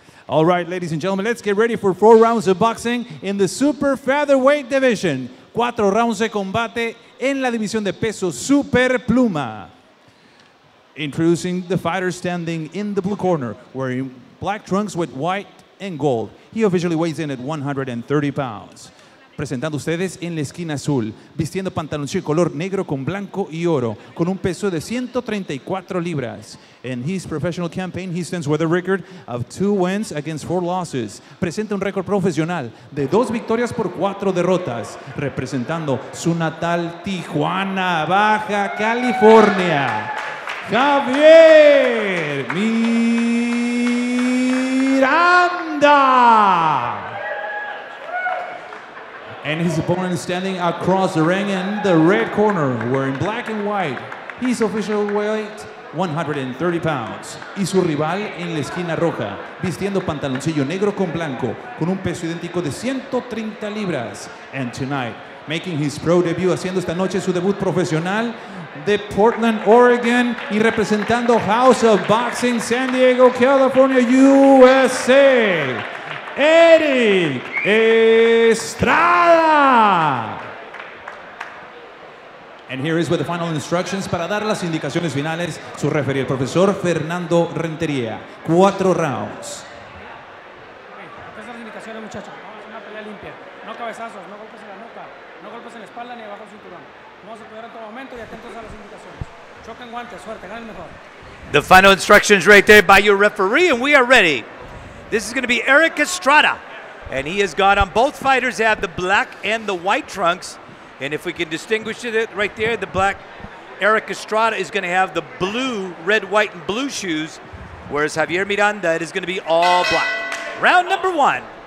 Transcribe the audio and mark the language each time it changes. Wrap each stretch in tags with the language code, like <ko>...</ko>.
<en>All right, ladies and gentlemen, let's get ready for 4 rounds of boxing in the super featherweight division.</en> <es>4 rounds de combate en la división de peso super pluma.</es> <en>Introducing the fighter standing in the blue corner, wearing black trunks with white and gold. He officially weighs in at 130 pounds.</en> <es>Presentando ustedes en la esquina azul, vistiendo pantaloncillo color negro con blanco y oro, con un peso de 134 libras.</es> <en>In his professional campaign, he stands with a record of 2 wins against 4 losses.</en> <es>Presenta un récord profesional de 2 victorias por 4 derrotas, representando su natal Tijuana, Baja California. Javier Miranda.</es> <en>And his opponent standing across the ring in the red corner, wearing black and white. His official weight, 130 pounds.</en> <es>Y su rival en la esquina roja, vistiendo pantaloncillo negro con blanco, con un peso idéntico de 130 libras.</es> <en>And tonight, making his pro debut,</en> <es>haciendo esta noche su debut profesional de Portland, Oregon, y representando House of Boxing, San Diego, California, USA. Eric Estrada.</es> <en>And here is with the final instructions.</en> <es>Para dar las indicaciones finales, su referee, el profesor Fernando Rentería. 4 rounds. Estas son las indicaciones, muchachos. Vamos a hacer una pelea limpia. No cabezazos, no golpes en la nuca, no golpes en la espalda ni abajo del cinturón. Vamos a cuidar en todo momento y atentos a las indicaciones. Choquen guantes, suerte, ganen mejor.</es> <en>The final instructions right there by your referee, and we are ready. This is going to be Eric Estrada, and he has got on both fighters have the black and the white trunks, and if we can distinguish it right there, the black Eric Estrada is going to have the blue, red, white, and blue shoes, whereas Javier Miranda is going to be all black. Round number 1.</en>